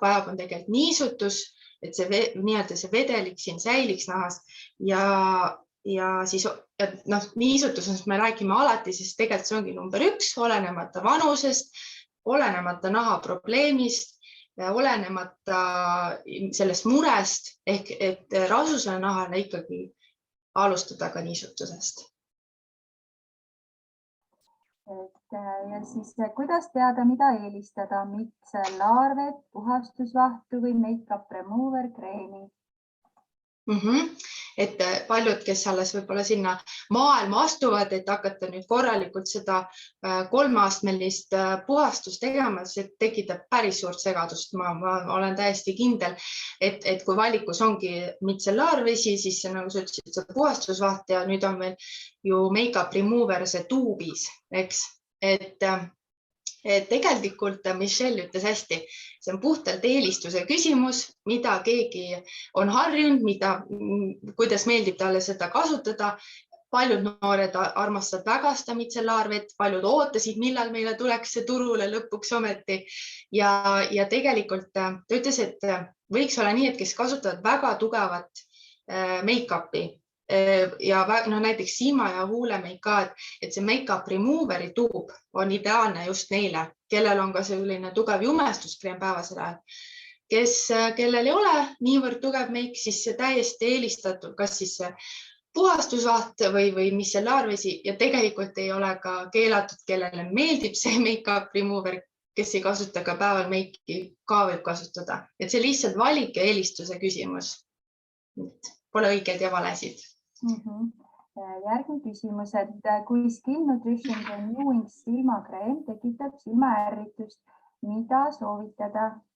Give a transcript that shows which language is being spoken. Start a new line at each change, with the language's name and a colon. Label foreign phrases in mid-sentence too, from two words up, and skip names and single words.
Estonian: vajab, on tegelikult niisutus, et see vedelik siin säiliks nahas ja siis niisutusest me räägime alati, sest tegelikult see ongi number 1, olenemata vanusest, olenemata naha probleemist, olenemata sellest murest, ehk et rasusele nahale ikkagi alustada ka niisutusest. Ja siis, kuidas teada, mida eelistada, mitsellaarvet, puhastusvahtu või
English: make-up remover
Estonian: kreemi? Et paljud, kes alles võib-olla sinna maailma astuvad, et hakata nüüd korralikult seda 3-astmelist puhastust tegema, see tekitab päris suurt segadust. Ma olen täiesti kindel, et kui valikus ongi mitsellaarvesi, siis see, nagu sa ütlesid, see puhastusvaht ja nüüd on meil ju
English: make-up remover
Estonian: see tuubis, eks, et tegelikult Michelle ütles hästi, see on puhtalt eelistuse küsimus, mida keegi on harjunud, kuidas meeldib talle seda kasutada. Paljud noored armastavad väga seda mitsellaarvet, paljud ootasid, millal meile tuleks see turule lõpuks ometi. Ja tegelikult ta ütles, et võiks olla nii, et kes kasutavad väga tugevat make-upi ja näiteks silma ja huule make-up, et see
English: make-up removeri
Estonian: tuub on ideaalne just neile, kellel on ka selline tugev jumestuskreem päevasel ajal. Kellel ei ole niivõrd tugev make, siis see täiesti eelistatud, kas siis puhastusvaht või mitsellaarvesi ja tegelikult ei ole ka keelatud, kellele meeldib see
English: make-up remover,
Estonian: kes ei kasuta ka päeval make'i ka võib kasutada. Et see lihtsalt valik ja eelistuse küsimus. Pole õiged ja valesid. Järgmine küsimus, et kui Skin Nutrition Renewing silmakreem tekitab silmaärritust, mida soovitada?